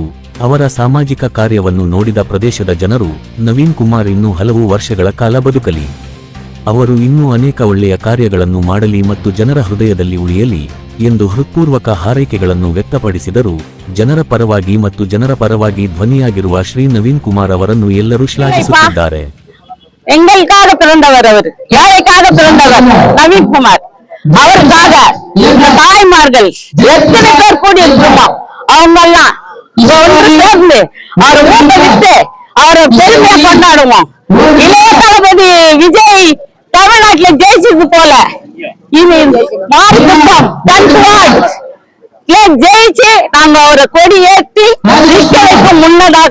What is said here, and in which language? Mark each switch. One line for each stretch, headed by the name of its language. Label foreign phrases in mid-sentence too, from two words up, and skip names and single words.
Kannada: ಅವರ ಸಾಮಾಜಿಕ ಕಾರ್ಯವನ್ನು ನೋಡಿದ ಪ್ರದೇಶದ ಜನರು, ನವೀನ್ ಕುಮಾರ್ ಇನ್ನೂ ಹಲವು ವರ್ಷಗಳ ಕಾಲ ಬದುಕಲಿ, ಅವರು ಇನ್ನೂ ಅನೇಕ ಒಳ್ಳೆಯ ಕಾರ್ಯಗಳನ್ನು ಮಾಡಲಿ ಮತ್ತು ಜನರ ಹೃದಯದಲ್ಲಿ ಉಳಿಯಲಿ ಎಂದು ಹೃತ್ಪೂರ್ವಕ ಹಾರೈಕೆಗಳನ್ನು ವ್ಯಕ್ತಪಡಿಸಿದರು. ಜನರ ಪರವಾಗಿ ಮತ್ತು ಜನರ ಪರವಾಗಿ ಧ್ವನಿಯಾಗಿರುವ ಶ್ರೀ ನವೀನ್ ಕುಮಾರ್ ಅವರನ್ನು ಎಲ್ಲರೂ ಶ್ಲಾಘಿಸುತ್ತಿದ್ದಾರೆ.
Tamil: எங்களுக்காக பிறந்தவர் அவர், ஏழைக்காக பிறந்தவர் நவீன் குமார். அவருக்காக இந்த தாய்மார்கள் எத்தனை பேர் கூடி இருக்கிறோமோ அவங்க எல்லாம் ஒன்று சேர்ந்து அவரை ஊக்குவித்து அவரை பெருமையை கொண்டாடுவோம். இளைய தளபதி விஜய் தமிழ்நாட்டுல ஜெயிச்சது போல இனி மாரிக்குப்பம் 10th வார்டு ஜெயிச்சு நாங்க அவரை கொடி ஏற்றி நிற்க வைக்கும் முன்னதாக.